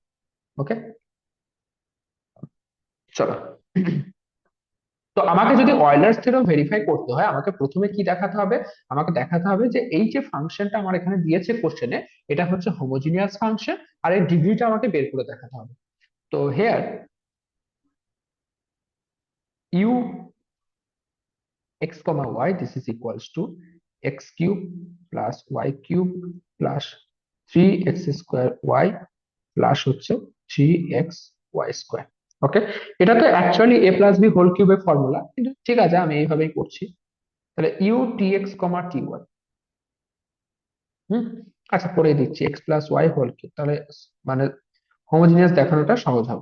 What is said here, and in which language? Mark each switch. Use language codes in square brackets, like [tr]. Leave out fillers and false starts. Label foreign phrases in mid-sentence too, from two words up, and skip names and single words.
[bn] ওকে, চলো। তো আমাকে যদি [en] Euler's theorem [bn] ভেরিফাই করতে হয় আমাকে প্রথমে কি দেখাতে হবে? আমাকে দেখাতে হবে যে এই যে ফাংশনটা আমার এখানে দিয়েছে কোশ্চেনে, এটা হচ্ছে [en] homogeneous function, [bn] আর এর ডিগ্রিটা আমাকে বের করে দেখাতে হবে। [en] তো হেয়ার u x comma y, this is equals to x cube plus y cube plus 3x square y প্লাস হচ্ছে 3x y স্কোয়ার। [bn] ওকে, এটা তো অ্যাকচুয়ালি [en] a plus b whole cubeের [bn] ফর্মুলা, কিন্তু ঠিক আছে আমি এইভাবেই করছি। তাহলে [en] u tx comma ty, [bn] আচ্ছা করে দিচ্ছি [en] x plus y whole cube, [bn] তাহলে মানে হোমোজিনিয়াস দেখানোটা সহজ হবে।